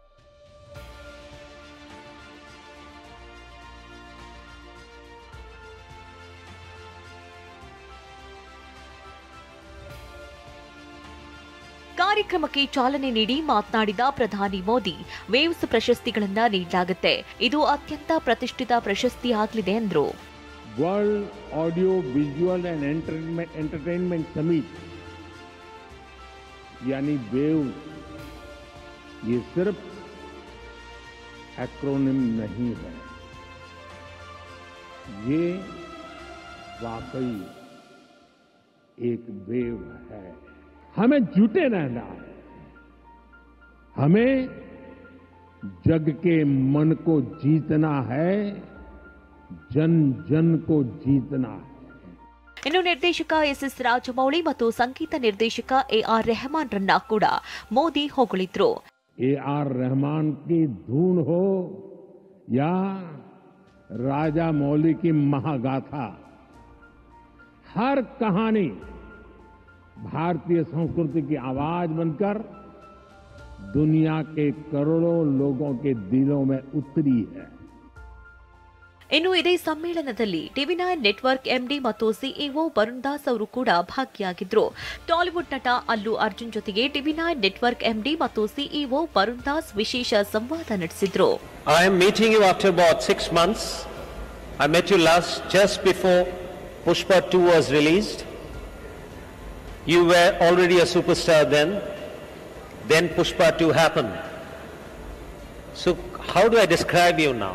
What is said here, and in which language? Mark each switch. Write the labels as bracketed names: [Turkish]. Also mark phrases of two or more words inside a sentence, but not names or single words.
[Kannada] ಕಾರ್ಯಕ್ರಮಕ್ಕೆ ಚಾಲನೆ ನೀಡಿ ಮಾತನಾಡಿದ ಪ್ರಧಾನಿ ಮೋದಿ, ವೇವ್ಸ್ ಪ್ರಶಸ್ತಿಗಳನ್ನು ನೀಡಲಾಗುತ್ತೆ. ಇದು ಅತ್ಯಂತ ಪ್ರತಿಷ್ಠಿತ ಪ್ರಶಸ್ತಿಯಾಗಲಿದೆ ಎಂದರು. [Hindi] वर्ल्ड ऑडियो विजुअल एंड एंटरटेनमेंट समिट यानी वेव्स, ये सिर्फ एक्रोनिम नहीं है, ये वाकई एक वेव है. हमें जुटे रहना है, हमें जग के मन को जीतना है, जन जन को जीतना है. [Kannada] ಇನ್ನು ನಿರ್ದೇಶಕ ಎಸ್ ರಾಜಮೌಳಿ ಮತ್ತು ಸಂಗೀತ ನಿರ್ದೇಶಕ ಎಆರ್ ರೆಹಮಾನ್ ರನ್ನ ಕೂಡ ಮೋದಿ ಹೊಗಳಿದ್ರು. [Hindi] एआर रहमान की धून हो या राजा मौली की महागाथा, हर कहानी भारतीय संस्कृति की आवाज बनकर दुनिया के करोड़ों लोगों के दिलों में उतरी है. [Kannada] ಇನ್ನು ಇದೇ ಸಮ್ಮೇಳನದಲ್ಲಿ ಟಿವಿ9 ನೆಟ್ವರ್ಕ್ ಎಂಡಿ ಮತ್ತು ಸಿಇಒ ವರುಣ್ ದಾಸ್ ಅವರು ಕೂಡ ಭಾಗಿಯಾಗಿದ್ದರು. ಟಾಲಿವುಡ್ ನಟ ಅಲ್ಲು ಅರ್ಜುನ್ ಜೊತೆಗೆ ಟಿವಿ9 ನೆಟ್ವರ್ಕ್ ಎಂಡಿ ಮತ್ತು ಸಿಇಒ ವರುಣ್ ದಾಸ್ ವಿಶೇಷ ಸಂವಾದ ನಡೆಸಿದ್ರು. [English] I am meeting you after about 6 months. I met you last just before Pushpa 2 was released. You were already a superstar then. Then Pushpa 2 happened. So how do I describe you now?